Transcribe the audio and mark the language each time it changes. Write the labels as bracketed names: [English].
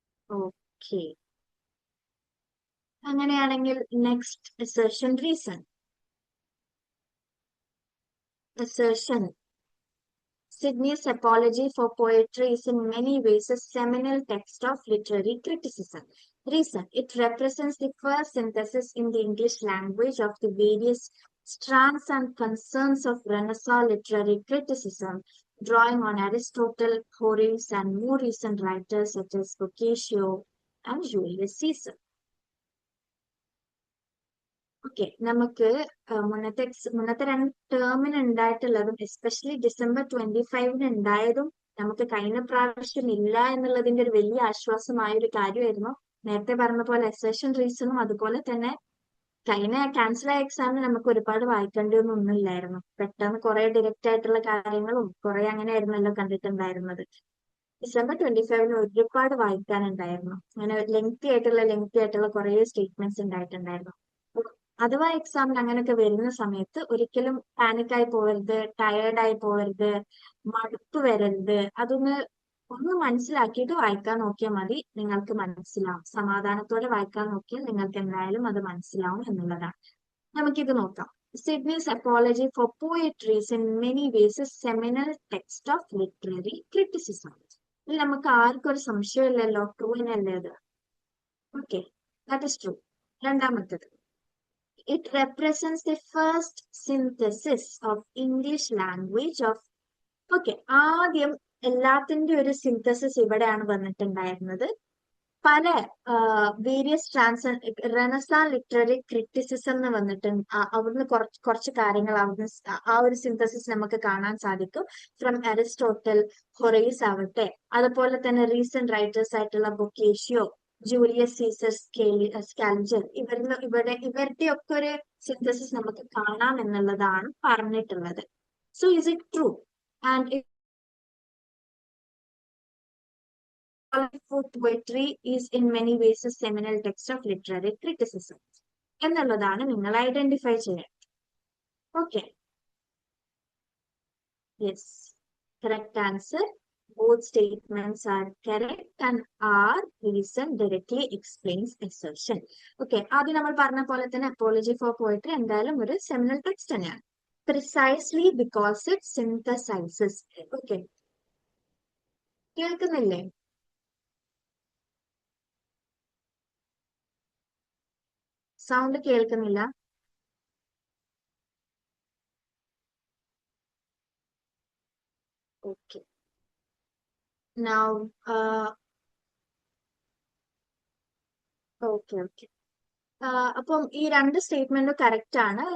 [Malayalam] Okay, അങ്ങനെയാണെങ്കിൽ next assertion reason. [English] Assertion. Sydney's Apology for Poetry is in many ways a seminal text of literary criticism. Reason. It represents the first synthesis in the English language of the various strands and concerns of Renaissance literary criticism, drawing on Aristotle, Horace, and more recent writers such as Boccaccio and Julius Caesar. [Malayalam] Okay, നമുക്ക് മുന്നത്തെ 2 ടേമിന് ഉണ്ടായിട്ടുള്ളതും especially December 25 ഉണ്ടായതും നമുക്ക് കഴിഞ്ഞ പ്രാവശ്യം ഇല്ല എന്നുള്ളതിന്റെ ഒരു വലിയ ആശ്വാസമായ ഒരു കാര്യമായിരുന്നു. നേരത്തെ പറഞ്ഞ പോലെ അസേഷൻ റീസണും അതുപോലെ തന്നെ കഴിഞ്ഞ ക്യാൻസൽ ആയ എക്സാമിന് നമുക്ക് ഒരുപാട് വായിക്കേണ്ടിയൊന്നും ഇല്ലായിരുന്നു. പെട്ടെന്ന് കുറെ ഡയറക്റ്റ് ആയിട്ടുള്ള കാര്യങ്ങളും കുറെ അങ്ങനെയായിരുന്നല്ലോ കണ്ടിട്ടുണ്ടായിരുന്നത്. December 25 ഒരുപാട് വായിക്കാനുണ്ടായിരുന്നു. അങ്ങനെ ലെങ്തി ആയിട്ടുള്ള കുറെ സ്റ്റേറ്റ്മെന്റ്സ് ഉണ്ടായിട്ടുണ്ടായിരുന്നു. അഥവാ എക്സാമിന് അങ്ങനെയൊക്കെ വരുന്ന സമയത്ത് ഒരിക്കലും പാനിക്കായി പോകരുത്, ടയേർഡായി പോകരുത്, മടുപ്പ് വരരുത്. ഒന്ന് മനസ്സിലാക്കിയിട്ട് വായിക്കാൻ നോക്കിയാൽ മതി, നിങ്ങൾക്ക് മനസ്സിലാവും. സമാധാനത്തോടെ വായിക്കാൻ നോക്കിയാൽ നിങ്ങൾക്ക് എന്തായാലും അത് മനസ്സിലാവും എന്നുള്ളതാണ്. നമുക്കിത് നോക്കാം. [English] Sidney's apology for poetry is in many ways seminal text of literary criticism. [Malayalam] ഇതിൽ നമുക്ക് ആർക്കും ഒരു സംശയമില്ലല്ലോ, ട്രൂ തന്നെയല്ലേ അത്? [English] Okay, that is true. [Malayalam] രണ്ടാമത്തത്, [English] it represents the first synthesis of English language of. [Malayalam] Okay, ആദ്യം എല്ലാത്തിന്റെ ഒരു സിന്തസിസ് ഇവിടെയാണ് വന്നിട്ടുണ്ടായിരുന്നത്. പല വേരിയസ് റെനസാൻ ലിറ്റററി ക്രിറ്റിസിസം എന്ന് വന്നിട്ടുണ്ട്. അവിടുന്ന് കുറച്ച് കാര്യങ്ങൾ അവിടുന്ന് ആ ഒരു സിന്തസിസ് നമുക്ക് കാണാൻ സാധിക്കും. ഫ്രം അരിസ്റ്റോട്ടൽ, ഹൊറേസ് ആവട്ടെ, അതുപോലെ തന്നെ റീസെന്റ് റൈറ്റേഴ്സ് ആയിട്ടുള്ള ബൊക്കേഷ്യോ, ജൂലിയസ് സീസർ, സ്കാലിഞ്ചർ, ഇവരുടെ ഒക്കെ ഒരു സിന്തസിസ് നമുക്ക് കാണാം എന്നുള്ളതാണ് പറഞ്ഞിട്ടുള്ളത്. [English] So is it true? And for poetry is in many ways a seminal text of literary criticism [Malayalam] എന്നുള്ളതാണ് നിങ്ങൾ ഐഡന്റിഫൈ ചെയ്യാൻ. [English] Okay, yes, correct answer. Both statements are correct and our reason directly explains assertion. [Malayalam] Okay, ആദ്യം നമ്മൾ പറഞ്ഞ പോലെ തന്നെ apology for poetry എന്തായാലും ഒരു സെമിനൽ ടെക്സ്റ്റ് തന്നെയാണ്. [English] Precisely because it synthesizes. [Malayalam] Okay, കേൾക്കുന്നില്ലേ? സൗണ്ട് കേൾക്കുന്നില്ല. ഓക്കെ, now ഓക്കെ ഓക്കെ അപ്പം ഈ 2 സ്റ്റേറ്റ്മെന്റും കറക്റ്റ് ആണ്.